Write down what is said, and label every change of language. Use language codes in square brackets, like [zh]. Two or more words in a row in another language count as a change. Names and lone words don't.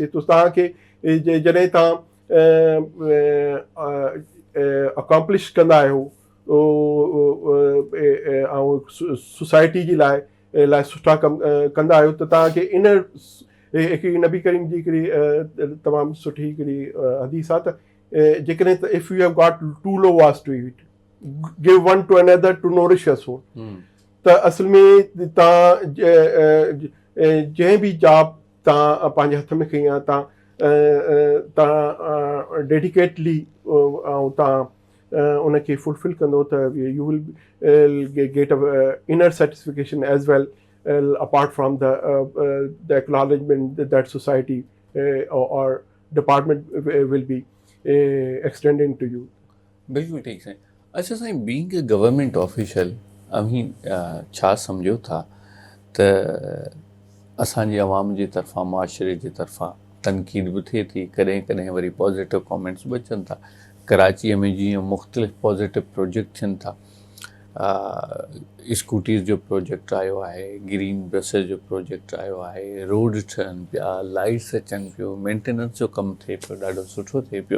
[sd] त तव्हांखे जॾहिं तव्हां अकॉम्प्लिश कंदा आहियो ऐं सोसाइटी जी लाइ सुठा कम कंदा आहियो त तव्हांखे इन हिकिड़ी नबी करीम जी हिकिड़ी तमामु सुठी हिकिड़ी हदीस आहे त जेकॾहिं त [en] if you have got two lo was to eat give one to another to nourish your soul. [sd] त असल में तव्हां जंहिं बि जॉब तव्हां पंहिंजे हथ में खई आहे तव्हां डेडिकेटली ऐं तव्हां उनखे फुलफिल कंदो त [en] you will get a inner satisfaction as well apart from the acknowledgement that society or department will be extending to you. [sd] बिल्कुलु ठीकु साईं. अच्छा साईं, [en] being a government official [sd] अभी छा सम्झो था त असांजी आवाम जी तरफ़ां मुआशरे जी तरफ़ां तनक़ीद बि थिए थी, कॾहिं कॾहिं वरी [en] positive comments [sd] बि अचनि था. कराचीअ में जीअं मुख़्तलिफ़ [en] positive project [sd] थियनि था. स्कूटीज़ जो प्रोजेक्ट आयो आहे, [en] green buses [sd] जो प्रोजेक्ट आयो आहे, रोड ठहनि पिया, लाइट्स अचनि पियूं, मेंटेनेंस जो कमु थिए पियो, ॾाढो सुठो थिए पियो.